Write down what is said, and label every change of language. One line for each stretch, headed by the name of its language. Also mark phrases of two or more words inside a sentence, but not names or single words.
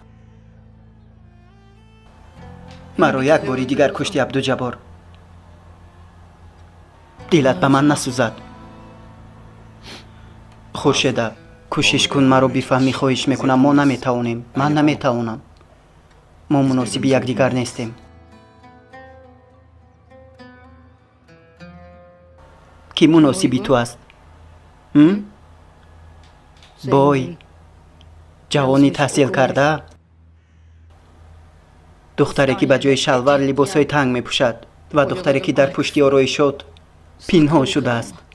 Persian: مرا یک باری دیگر کشتی عبدالجبار. دلت به من نسوزد. خورشیده، کوشش کن مرا بفهمی. خواهش میکنم. ما نمیتوانیم. من نمیتوانم.
Tajik: мо муносиби якдигар нестем. ки муносиби ту аст? бой ҷавони таҳсил карда, духтаре ки ба ҷои шалвар либосҳои танг мепӯшад ва духтаре ки дар пушти ороишот пинҳон шудааст.